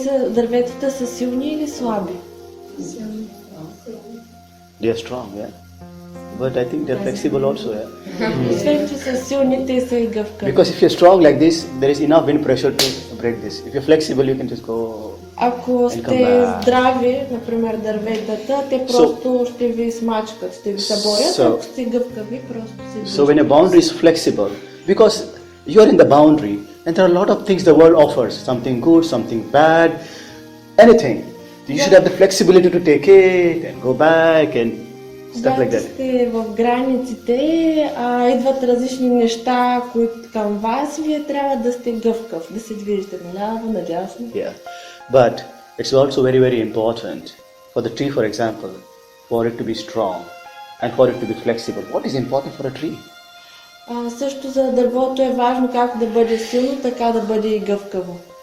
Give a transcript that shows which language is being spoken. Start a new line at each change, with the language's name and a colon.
Bulgarian: Дърветата са силни или слаби?
English: They are strong, yeah. But I think they're flexible also, yeah.
Bulgarian: Освен, че са силни, те са и гъвкави.
English: Because if you're strong like this, there is enough wind pressure to break this. If you're flexible, you can just go.
Bulgarian: Ако сте здрави, например дърветата, те просто ще ви смачкат, ще ви съборят, ако сте гъвкави, просто се движат.
English: So when a boundary is flexible, because you're in the boundary, and there are a lot of things the world offers, something good, something bad, anything. You should have the flexibility to take it and go back and Stuff like
Bulgarian: Когато
English: that.
Bulgarian: сте в границите, идват различни неща, които към вас, вие трябва да сте гъвкав, да се движите наляво, надясно.
English: Yeah. But it's also very, very important for the tree, for example, for it to be strong and for it to be flexible. What is important for a tree?
Bulgarian: Също за дървото е важно както да бъде силно, така да бъде и гъвкаво.